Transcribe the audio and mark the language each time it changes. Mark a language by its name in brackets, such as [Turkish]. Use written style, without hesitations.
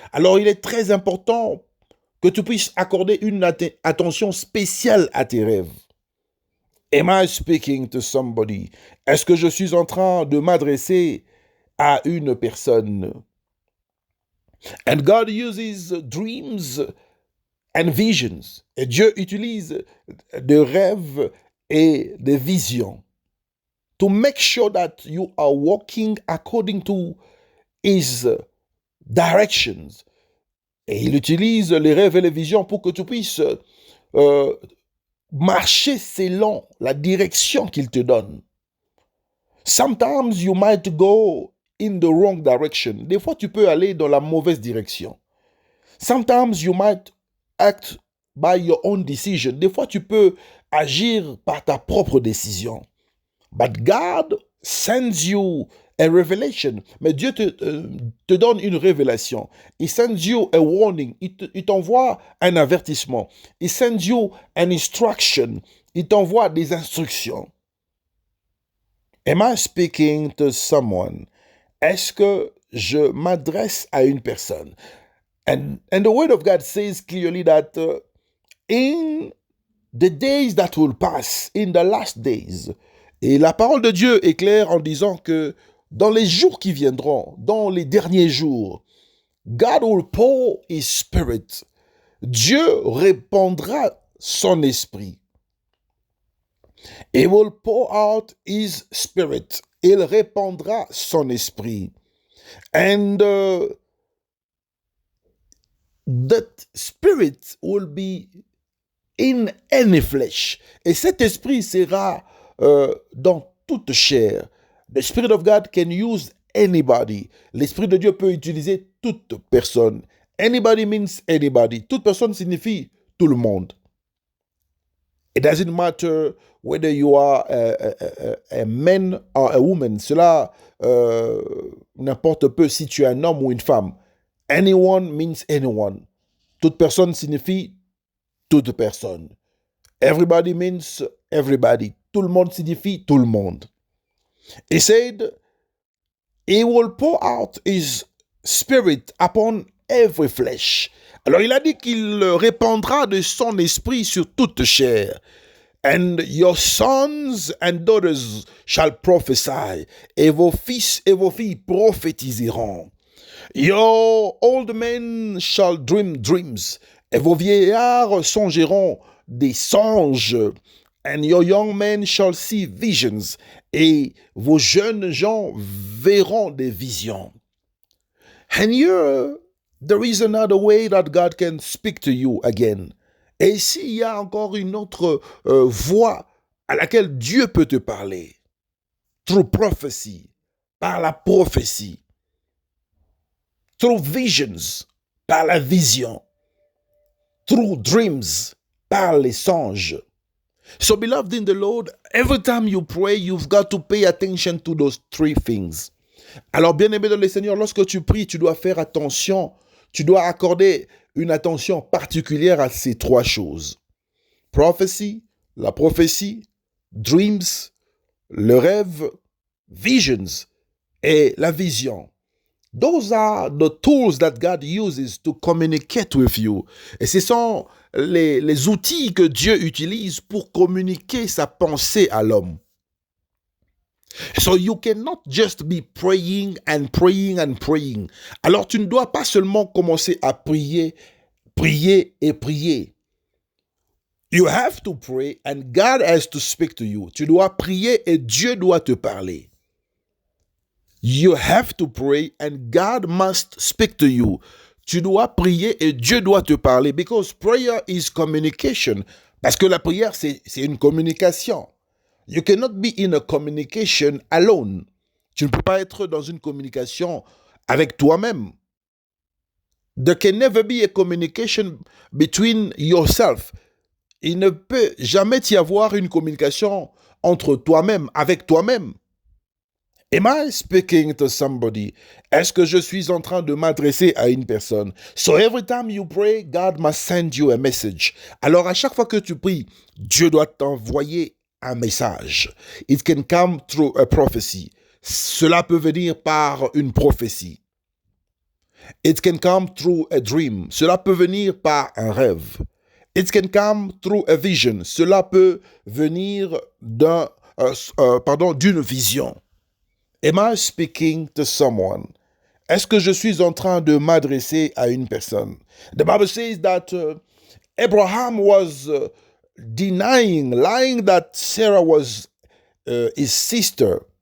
[French] Alors il est très important que tu puisses accorder une attention spéciale à tes rêves. [English] Am I speaking to somebody? [French] Est-ce que je suis en train de m'adresser à une personne? [English] And God uses dreams and visions. [French] Et Dieu utilise des rêves et des visions [English] to make sure that you are walking according to His directions. [French] Et il utilise les rêves et les visions pour que tu puisses marcher selon la direction qu'il te donne. [English] Sometimes you might go in the wrong direction. [French] Des fois, tu peux aller dans la mauvaise direction. [English] Sometimes you might act by your own decision. [French] Des fois, tu peux agir par ta propre décision. [English] But God sends you a revelation. [French] Mais Dieu te donne une révélation. [English] He sends you a warning. [French] Il t'envoie un avertissement. [English] He sends you an instruction. [French] Il t'envoie des instructions. [English] Am I speaking to someone? [French] Est-ce que je m'adresse à une personne? [English] And the word of God says clearly that in the days that will pass, in the last days, [French] et la parole de Dieu est claire en disant que dans les jours qui viendront, dans les derniers jours, [English] God will pour His Spirit. [French] Dieu répandra son esprit. [English] He will pour out his spirit. [French] Il répandra son esprit. [English] And that spirit will be in any flesh. [French] Et cet esprit sera dans toute chair. [English] The Spirit of God can use anybody. [French] L'Esprit de Dieu peut utiliser toute personne. [English] Anybody means anybody. [French] Toute personne signifie tout le monde. [English] It doesn't matter whether you are a man or a woman. [French] Cela n'importe peu si tu es un homme ou une femme. [English] Anyone means anyone. [French] Toute personne signifie toute personne. [English] Everybody means everybody. [French] Tout le monde signifie tout le monde. [English] He said, he will pour out his spirit upon every flesh. [French] Alors il a dit qu'il répandra de son esprit sur toute chair. [English] And your sons and daughters shall prophesy. [French] Et vos fils et vos filles prophétiseront. [English] Your old men shall dream dreams. [French] Et vos vieillards songeront des songes. [English] And your young men shall see visions. [French] Et vos jeunes gens verront des visions. [English] And here, there is another way that God can speak to you again. [French] Et ici, il y a encore une autre voie à laquelle Dieu peut te parler. [English] Through prophecy, [French] par la prophétie. [English] Through visions, [French] par la vision. [English] Through dreams, [French] par les songes. [English] So, beloved in the Lord, every time you pray, you've got to pay attention to those three things. [French] Alors, bien-aimé dans le Seigneur, lorsque tu pries, tu dois faire attention, tu dois accorder une attention particulière à ces trois choses. Prophecy, la prophétie, dreams, le rêve, visions et la vision. [English] Those are the tools that God uses to communicate with you. [French] Et ce sont les outils que Dieu utilise pour communiquer sa pensée à l'homme. [English] So you cannot just be praying and praying and praying. [French] Alors tu ne dois pas seulement commencer à prier, prier et prier. [English] You have to pray and God has to speak to you. [French] Tu dois prier et Dieu doit te parler. [English] You have to pray and God must speak to you. [French] Tu dois prier et Dieu doit te parler. [English] Because prayer is communication. [French] Parce que la prière, c'est une communication. [English] You cannot be in a communication alone. [French] Tu ne peux pas être dans une communication avec toi-même. [English] There can never be a communication between yourself. [French] Il ne peut jamais y avoir une communication entre toi-même, avec toi-même. [English] Am I speaking to somebody? [French] Est-ce que je suis en train de m'adresser à une personne? [English] So every time you pray, God must send you a message. [French] Alors à chaque fois que tu pries, Dieu doit t'envoyer un message. [English] It can come through a prophecy. [French] Cela peut venir par une prophétie. [English] It can come through a dream. [French] Cela peut venir par un rêve. [English] It can come through a vision. [French] Cela peut venir d'une vision. [English] Am I speaking to someone? [French] Est-ce que je suis en train de m'adresser à une personne? [English] The Bible says that Abraham was lying that Sarah was his sister.